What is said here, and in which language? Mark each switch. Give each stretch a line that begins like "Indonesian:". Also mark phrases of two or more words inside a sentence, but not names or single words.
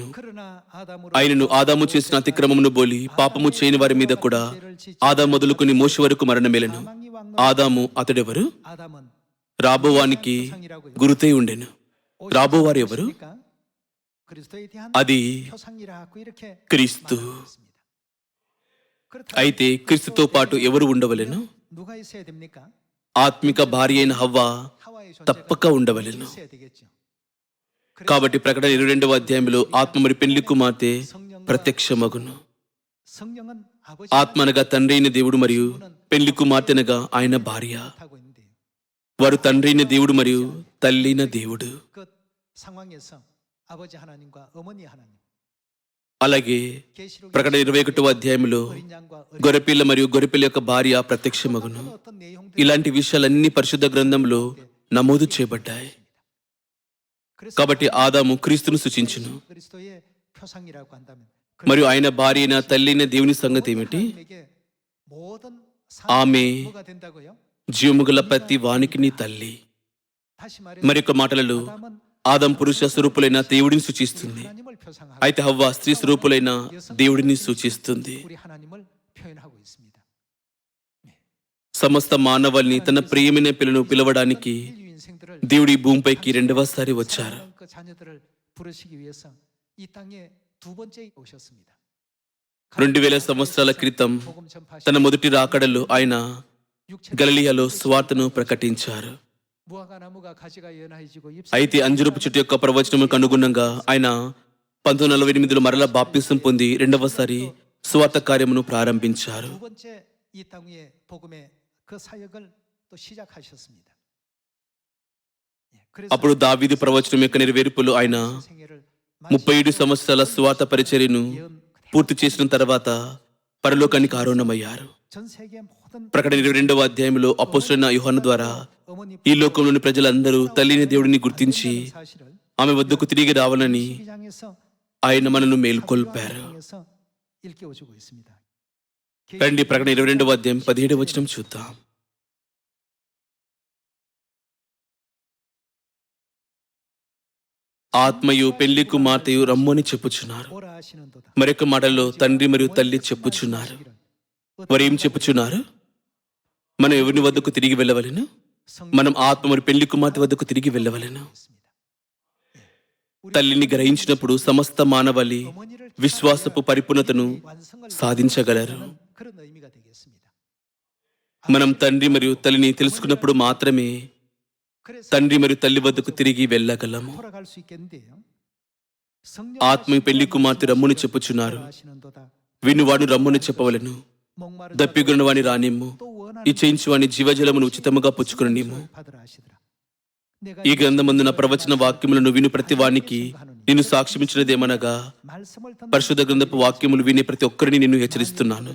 Korean: 그러나 아담으로
Telugu: ఆయనను ఆదాము చేసిన అతిక్రమమును బోలి పాపము చేయని వారి మీద కూడా ఆదాము మొదలుకొని మోషే వరకు మరణమేలను.
Korean: 사망이 왕노
Telugu: ఆదాము అతడెవరు?
Korean: 아담은
Telugu: రాబోవానికి
Korean: 상이라고
Telugu: గురుతై ఉండెను. రాబోవారు ఎవరు?
Korean: 그리스도에 대한
Telugu: అది
Korean: 표상이라고 이렇게
Telugu: క్రీస్తు.
Korean: 말하고 있습니다.
Telugu: అయితే క్రీస్తుతో పాటు ఎవరు ఉండవలెను?
Korean: 누가 있어야 됩니까?
Telugu: ఆత్మిక భార్య అయిన హవ్వ
Korean: 하와의
Telugu: తప్పక
Korean: 존재가
Telugu: ఉండవలెను.
Korean: 있어야 되겠죠.
Telugu: కాబట్టి ప్రకటన 22వ అధ్యాయంలో ఆత్మ మరి పెళ్లి కుమార్తె ప్రత్యక్షమగును.
Korean: 성령은 아버지
Telugu: ఆత్మ అనగా తండ్రి అయిన దేవుడు మరియు పెళ్లి కుమార్తె అనగా ఆయన భార్య.
Korean: 하고 있는데
Telugu: వారు తండ్రి అయిన దేవుడు మరియు తల్లి అయిన దేవుడు.
Korean: 그 상황에서 아버지 하나님과 어머니 하나님
Telugu: అలాగే
Korean: 계시록
Telugu: ప్రకటన 21వ అధ్యాయంలో
Korean: 어린 양과 어린
Telugu: గొర్రెపిల్ల మరియు గొర్రెపిల్ల యొక్క భార్య ప్రత్యక్షమగును.
Korean: 어떤 내용들이
Telugu: ఇలాంటి విషయాలన్నీ పరిశుద్ధ గ్రంథంలో నమోదు చేయబడ్డాయి. కాబట్టి ఆదాము క్రీస్తును సూచించును.
Korean: 그리스도의 표상이라고 한다면
Telugu: మరియు ఆయన భార్య అయిన తల్లి అయిన దేవుని సంగతి ఏమిటి?
Korean: 하나님에게 모든
Telugu: ఆమె
Korean: 사람이 뭐가 된다고요?
Telugu: జీవముగల ప్రతి వానికి నీ తల్లి.
Korean: 다시 말해
Telugu: మరొక మాటలలో
Korean: 아담은
Telugu: ఆదం పురుష స్వరూపులైన దేవుడిని సూచిస్తుంది.
Korean: 하나님을 표상하고
Telugu: అయితే హవ్వ స్త్రీ స్వరూపులైన దేవుడిని సూచిస్తుంది.
Korean: 우리 하나님을 표현하고 있습니다.
Telugu: సమస్త మానవాళిని తన ప్రియమైన పిల్లను పిలవడానికి
Korean: 인류 인생들을
Telugu: దేవుడి భూమిపైకి రెండవసారి వచ్చారు.
Korean: 그 자녀들을 부르시기 위해서 이 땅에 두 번째 오셨습니다.
Telugu: 2000 సంవత్సరాల క్రితం
Korean: 복음 전파하시고
Telugu: తన మొదటి రాకడలో ఆయన
Korean: 육체를
Telugu: గలిలియాలో స్వార్థను ప్రకటించారు.
Korean: 무화과 나무가 가지가 연하해지고
Telugu: అయితే అంజురపు చెట్టు యొక్క ప్రవచనములకు అనుగుణంగా ఆయన 1948లో మరలా బాప్తిసం పొంది రెండవసారి స్వార్థ కార్యమును ప్రారంభించారు.
Korean: 두 번째 이 땅 위에 복음의 그 사역을 또 시작하셨습니다. 예, 그래서
Telugu: అప్పుడు దావీదు ప్రవచనం యొక్క నెరవేర్పులో ఆయన
Korean: 생애를
Telugu: 37 సంవత్సరాల స్వార్థ పరిచర్యను
Korean: 예언
Telugu: పూర్తి చేసిన తర్వాత పరలోకానికి ఆరోహణమయ్యారు.
Korean: 전 세계 모든
Telugu: ప్రకటన 22వ అధ్యాయంలో అపోస్తలుడైన యోహాను ద్వారా
Korean: 어머니
Telugu: ఈ లోకంలోని ప్రజలందరూ తల్లిని దేవుడిని గుర్తించి
Korean: 사실을
Telugu: ఆమె వద్దకు తిరిగి రావాలని
Korean: 12장에서
Telugu: ఆయన మనను మేల్కొల్పారు.
Korean: 일깨워주고 있습니다.
Telugu: రండి ప్రకటన 22వ అధ్యాయం 17వ వచనం చూద్దాం. ఆత్మయు పెళ్లి కుమార్తెయు రమ్మని చెప్పుచున్నారు.
Korean: 오라 하시는도다.
Telugu: మరొక మాటలో తండ్రి మరియు తల్లి చెప్పుచున్నారు. వారు ఏం చెప్పుచున్నారు? మనం ఎవరిని వద్దకు తిరిగి వెళ్ళవలెను? మనం ఆత్మ మరియు పెళ్లి కుమార్తె వద్దకు తిరిగి వెళ్ళవలెను. తల్లిని గ్రహించినప్పుడు సమస్త మానవాళి విశ్వాసపు పరిపూర్ణతను సాధించగలరు.
Korean: 그런 의미가 되겠습니다.
Telugu: మనం తండ్రి మరియు తల్లిని తెలుసుకున్నప్పుడు మాత్రమే
Korean: 그래서
Telugu: తండ్రి మరియు తల్లి వద్దకు తిరిగి వెళ్ళగలము.
Korean: 돌아갈 수 있겠는데요.
Telugu: ఆత్మ పెళ్లి కుమార్తె రమ్ముని చెప్పుచున్నారు.
Korean: 하시는도다.
Telugu: వినువాడు రమ్ముని చెప్పవలెను. దప్పిగొన్న వాని రానిమ్ము, ఇచ్చేయించు వాని జీవజలమును ఉచితముగా పుచ్చుకునిమ్ము. ఈ గ్రంథమందున ప్రవచన వాక్యములను విను ప్రతి వానికి నిన్ను సాక్ష్యమిచ్చినదేమనగా పరిశుద్ధ గ్రంథపు వాక్యములు వినే ప్రతి ఒక్కరిని నిన్ను హెచ్చరిస్తున్నాను.